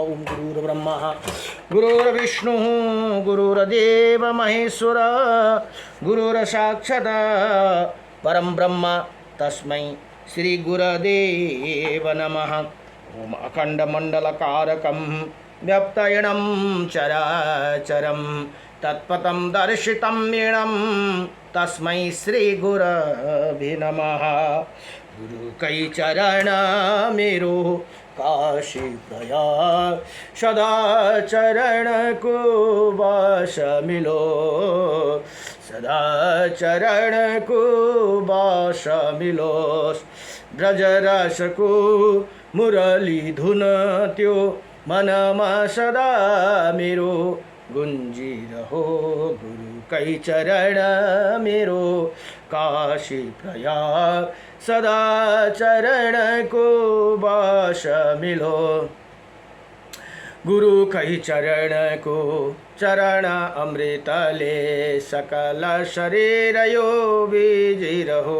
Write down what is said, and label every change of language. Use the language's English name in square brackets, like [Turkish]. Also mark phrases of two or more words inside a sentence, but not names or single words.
[Sanskrit] ओम गुरुर्ब्रह्मा गुरुर्विष्णुः गुरुर्देव महेश्वर गुरुर्साक्षात् परं ब्रह्म तस्मै श्री गुरुदेव नमः। ओम अखंडमंडलकारकं व्याप्तयनं चराचरं तत्पदं दर्शितं येनं तस्मै श्री गुरवे नमः। [Nepali] गुरु कई चरण मेरो काशी प्रयाग, सदा चरण को वास मिलो, सदा चरण को वास मिलो। ब्रज रस को मुरली धुन त्यो मनमा सदा मेरो गुंजी रहो। गुरु कई चरण मेरो काशी प्रयाग, सदा चरण को वास मिलो। गुरु कही चरण को चरण अमृतले सकल शरीर यो बीजी रहो।